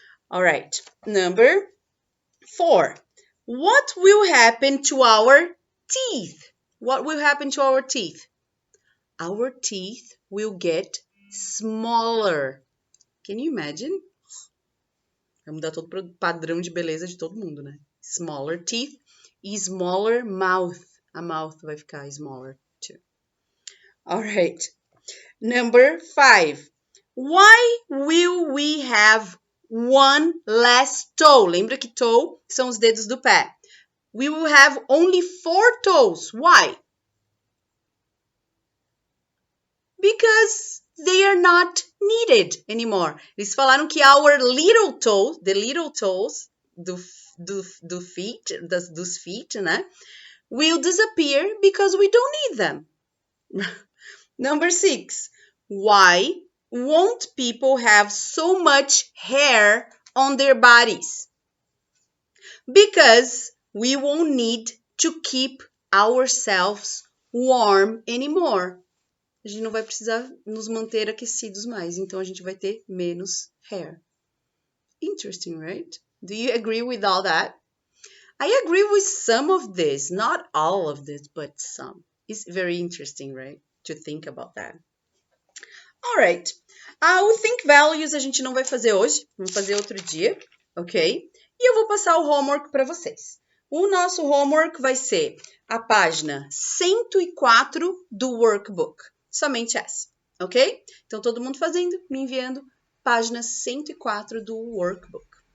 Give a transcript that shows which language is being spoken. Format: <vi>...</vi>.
<en>All right, number 4. What will happen to our teeth? What will happen to our teeth? Our teeth will get smaller. Can you imagine?</en> <pt>Vai mudar todo o padrão de beleza de todo mundo, né?</pt> <en>Smaller teeth e smaller mouth. A mouth</en> <pt>vai ficar</pt> <en>smaller too. All right. Number 5. Why will we have one less toe?</en> <pt>Lembra que toe são os dedos do pé.</pt> <en>We will have only 4 toes. Why? Because they are not needed anymore.</en> <pt>Eles falaram que</pt> <en>our little toes, the little toes</en> <pt>dos</pt> <en>feet,</en> <pt>né?</pt> <en>Will disappear because we don't need them. Number 6. Why won't people have so much hair on their bodies? Because we won't need to keep ourselves warm anymore.</en> <pt>A gente não vai precisar nos manter aquecidos mais, então a gente vai ter menos hair.</pt> <en>Interesting, right? Do you agree with all that? I agree with some of this, not all of this, but some. It's very interesting, right? To think about that. All right.</en> <pt>O Think Values a gente não vai fazer hoje, vamos fazer outro dia, ok? E eu vou passar o homework para vocês. O nosso homework vai ser a página 104 do workbook. Somente essa, ok? Então, todo mundo fazendo, me enviando, página 104 do workbook.</pt>